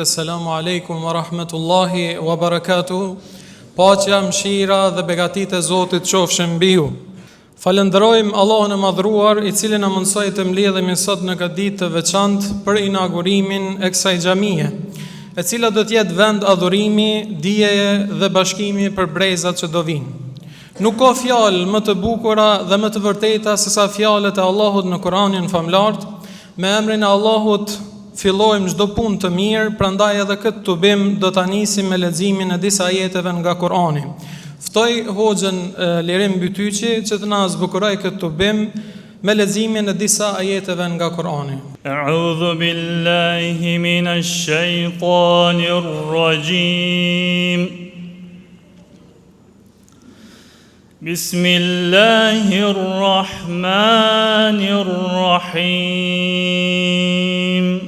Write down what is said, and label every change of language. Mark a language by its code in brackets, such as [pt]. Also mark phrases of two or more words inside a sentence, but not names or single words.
[ar] السلام عليكم ورحمة الله وبركاته. [sq] Paqja, mëshira dhe begatitë e Zotit qofshin mbi ju. Falenderojmë Allahun e madhruar, i cili na mundsoi të mbledhemi sot në këtë ditë të veçantë për inaugurimin e kësaj xhamie, e cila do të jetë vend adhurimi, dijeje dhe bashkimi për brezat që do vinë. Nuk ka fjalë më të bukura dhe më të vërteta se sa fjalët e Allahut në Kur'anin famlart. Me emrin e Allahut fillojmë çdo punë të mirë, prandaj edhe këtë tubim do ta nisim me leximin e disa ajeteve nga Kur'ani. Ftoj Hoxhën Lirim Bytyçi që të na zbukuroj këtë tubim me leximin e disa ajeteve nga Kur'ani. [ar] أعوذ بالله من الشيطان الرجيم. بسم الله الرحمن الرحيم.